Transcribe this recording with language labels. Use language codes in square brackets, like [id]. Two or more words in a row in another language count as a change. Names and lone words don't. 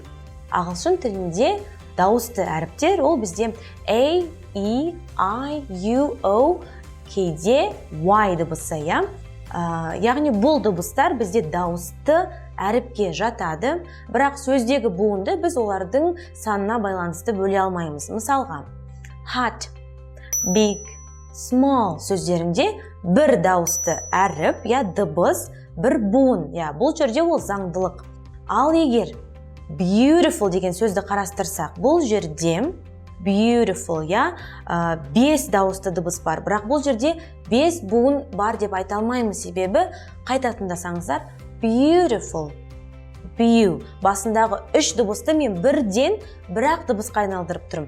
[kk] Ағылшын тілінде дауысты әріптер ол бізде A, E, I, U, O, кейде Y дыбысы, яғни бұл дыбыстар бізде дауысты әріпке жатады, бірақ сөздегі буынды біз олардың санына байланысты бөле алмаймыз. Мысалға, [en] hot, big, small [kk] сөздерінде бір дауысты әріп, дыбыс, бір буын, бұл жерде ол заңдылық. Ал егер beautiful деген сөзді қарастырсақ, бұл жерде beautiful, бес дауысты дыбыс бар, бірақ бұл жерде бес буын бар деп айта алмаймыз, себебі қайта тыңдасаңыздар beautiful, басындағы үш дыбысты мен бірден бірақ дыбысқа айналдырып тұрмын.